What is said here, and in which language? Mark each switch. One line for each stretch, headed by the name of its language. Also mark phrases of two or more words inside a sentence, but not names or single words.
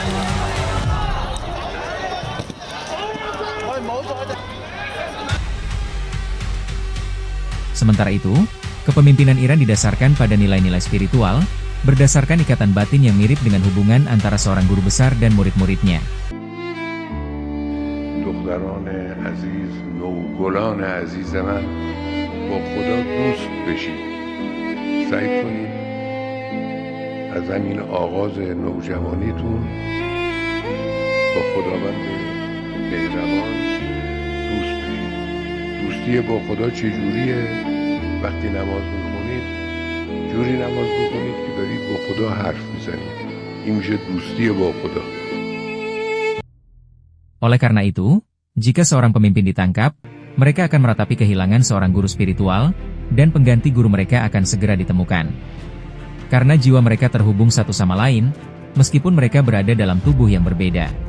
Indonesian: Sementara itu, kepemimpinan Iran didasarkan pada nilai-nilai spiritual, berdasarkan ikatan batin yang mirip dengan hubungan antara seorang guru besar dan murid-muridnya.
Persian: دختران عزیز، نوگلان عزیز من، با خدا دوست بشید. سعی کنید از همین آغاز نوجوانیتون با خداوند مهربان دوست بشید. دوستی با خدا چجوریه؟ وقتی نماز میخونید جوری نماز بخونید که دارید با خدا حرف میزنید. این میشه دوستی با خدا.
Indonesian: Oleh karena itu, jika seorang pemimpin ditangkap, mereka akan meratapi kehilangan seorang guru spiritual, dan pengganti guru mereka akan segera ditemukan. Karena jiwa mereka terhubung satu sama lain, meskipun mereka berada dalam tubuh yang berbeda.